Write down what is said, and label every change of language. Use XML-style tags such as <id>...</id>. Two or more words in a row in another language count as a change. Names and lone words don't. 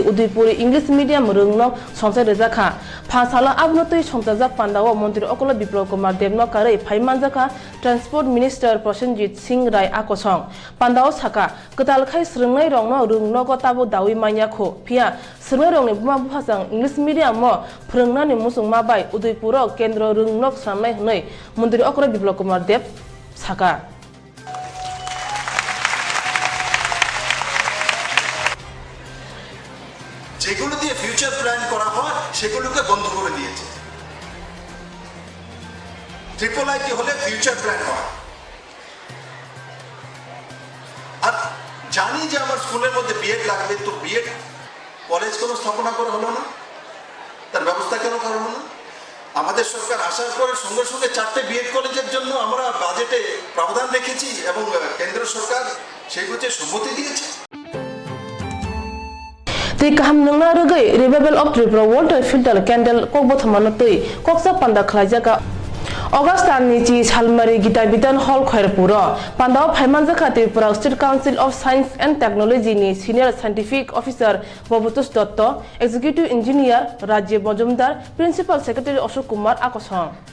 <trp>Udaipuri</trp> <en>English medium</en> <trp>rungnok sonsai rejaka phasala abnotui songjak pandawo mantri Okolo Biplop Kumar Devno karei phaimanjaka</trp> <en>Transport Minister</en> <trp>Prosenjit Singh Rai akosong pandawo saka ketalkhai srungnai rongno rungnogo tabo dawi manyakho phia srungnai rongni buma bhasang</trp> <en>English medium</en> <trp>mo phrongnani musungma bai Udaipuro kendro rungnok samnai hnoi mantri Okolo Biplop Kumar Dev saka</trp> <bn>যেগুলো দিয়ে</bn> <en>future plan</en> <bn>করা হয় সেগুলোকে বন্ধ করে দিয়েছে ট্রিপল আইটি হলে</bn> <en>future plan</en> <bn>হয় আর জানি যে আমার স্কুলের মধ্যে বিএড লাগবে তো বিএড কলেজ কোনো স্থাপনা করা হলো না তার ব্যবস্থা কেন করা হলো না আমাদের সরকার আসার পরে সঙ্গে সঙ্গে 4টে বিএড কলেজের জন্য আমরা বাজেটে প্রাবধান রেখেছি এবং কেন্দ্র সরকার সেইগুলোতে সম্মতি দিয়েছে</bn> <trp>Tei kaham nungna rugai</trp> <en>Revival of Tripura Water Filter Candle</en> <trp>Kokborok tui koksa panda khlaijaka Augustani chi salmari gita bidan hall khairpuro pandao phaimanjaka Tripura State Council of Science and Technology ni</trp> <en>Senior Scientific Officer</en> <trp>Bobhutosh Dotto</trp> <en>Executive Engineer</en> <trp>Rajiv Majumdar</trp> <en>Principal Secretary</en> <trp>Ashok Kumar akosong</trp>